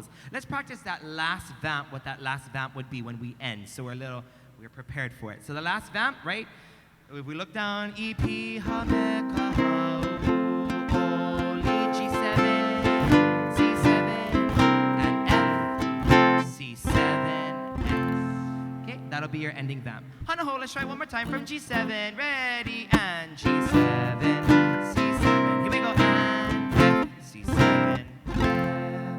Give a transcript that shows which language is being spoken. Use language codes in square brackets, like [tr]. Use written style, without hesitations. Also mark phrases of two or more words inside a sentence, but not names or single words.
[en] Let's practice that last vamp, what that last vamp would be when we end. So we're prepared for it. So the last vamp, right? If we look down, [haw] E, P, ha, me, ka, ha, o, [en] G7, C7, and F, C7, F. Okay, that'll be your ending vamp. Hanaho, let's try one more time from G7. Ready, and G7. Here we go, and F, C7, F.